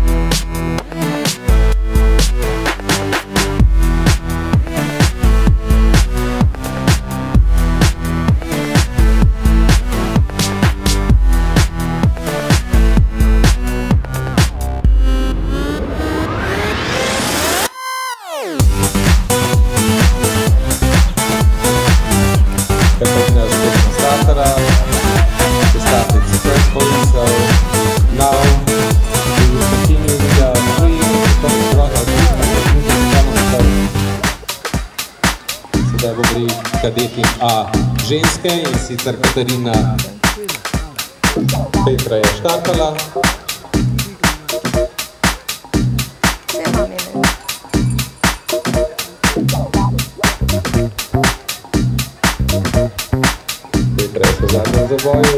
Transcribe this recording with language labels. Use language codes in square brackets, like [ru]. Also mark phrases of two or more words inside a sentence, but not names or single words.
[sl] Katarina je uspešno startala. [en] Started successfully, so now we will continue with the [sl] sedaj bo pri kadetih A ženske in sicer Katarina Petra je štartala. Petra je po zadnjem zavoju.